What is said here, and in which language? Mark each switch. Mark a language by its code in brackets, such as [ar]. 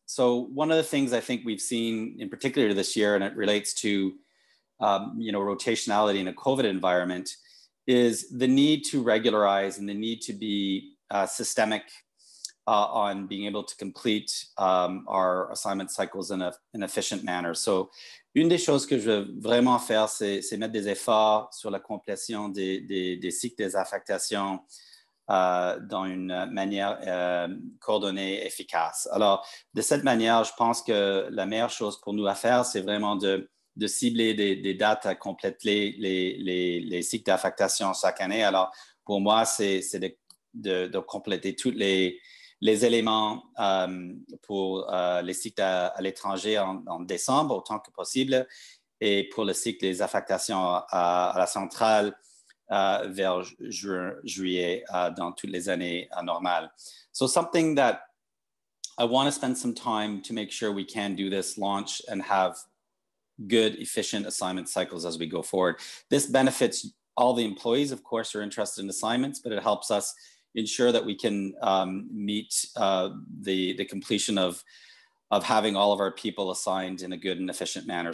[en] So one of the things I think we've seen in particular this year, and it relates to, you know, rotationality in a COVID environment, is the need to regularize and the need to be systemic on being able to complete our assignment cycles in an efficient manner. [fr] So une des choses que je veux vraiment faire, c'est mettre des efforts sur la complétion des cycles des affectations dans une manière coordonnée, efficace. Alors, de cette manière, je pense que la meilleure chose pour nous à faire, c'est vraiment de cibler des dates à compléter les cycles d'affectation chaque année. Alors, pour moi, c'est de compléter tous les éléments pour les cycles à l'étranger en décembre, autant que possible, et pour le cycle des affectations à la centrale, vers juillet dans toutes les années normales. [en] So something that I want to spend some time to make sure we can do this launch and have good, efficient assignment cycles as we go forward. This benefits all the employees, of course, who are interested in assignments, but it helps us ensure that we can meet the completion of having all of our people assigned in a good and efficient manner.